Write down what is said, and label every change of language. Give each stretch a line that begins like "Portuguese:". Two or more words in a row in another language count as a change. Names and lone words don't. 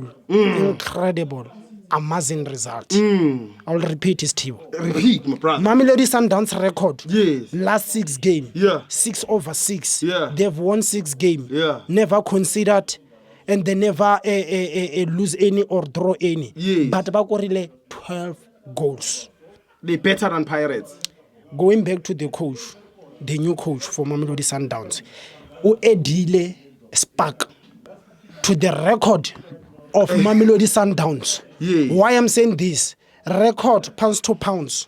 English: Incredible. Amazing result. I'll repeat it to you. Repeat, my brother. Mamelodi Sundowns record. Yes. Last 6 games. Yeah. 6/6. Yeah. They've won 6 games. Yeah. Never considered and they never lose any or draw any. Yes. But
Southern Sotho: ba korile
English: 12 goals. They better than Pirates. Going back to the coach, the new coach for Mamelodi Sundowns, who edile spark to the record of Mamelodi Sundowns. Yes. Why I'm saying this? Record pounds to pounds.